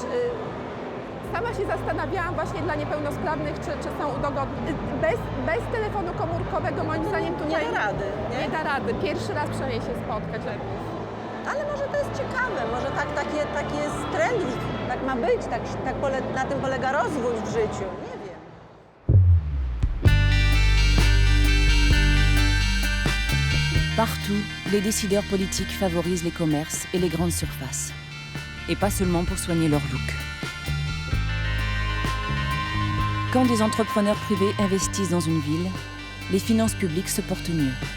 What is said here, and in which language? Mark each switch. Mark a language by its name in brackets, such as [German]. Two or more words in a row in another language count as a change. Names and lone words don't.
[Polish] Sama się zastanawiałam właśnie dla niepełnosprawnych, czy są udogodnione. Bez telefonu komórkowego moim zdaniem tutaj nie da rady. Nie da rady. Pierwszy raz przynajmniej się spotkać. Ale może to jest ciekawe, może taki jest trend, tak ma być, na tym polega rozwój w życiu, nie wiem. [French] Partout, les décideurs politiques favorisent les commerces et les grandes surfaces. Et pas seulement pour soigner leur look. Quand des entrepreneurs privés investissent dans une ville, les finances publiques se portent mieux.